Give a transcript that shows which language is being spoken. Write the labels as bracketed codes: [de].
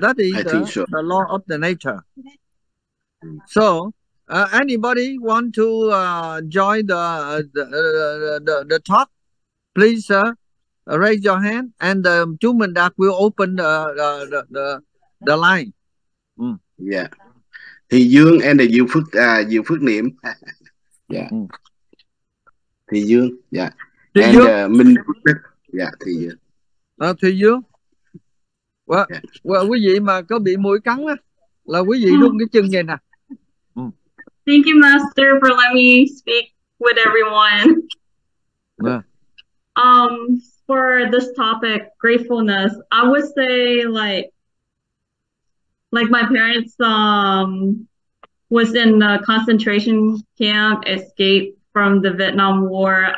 [en] that is the law of the nature. So, anybody want to join the talk? Please raise your hand, and chú Minh Đạt will open the line. Yeah. Thì Dương and Diệu Phước Niệm. Yeah. Thì Dương. Yeah. And Minh Phước Đức. Yeah, Thì Dương. Thì Dương. [vi] Quý vị mà có bị mũi cắn á, là quý vị rung cái chân vậy nè. [en] Thank you, Master, for letting me speak with everyone. For this topic, gratefulness, I would say like my parents was in a concentration camp, escaped from the Vietnam War.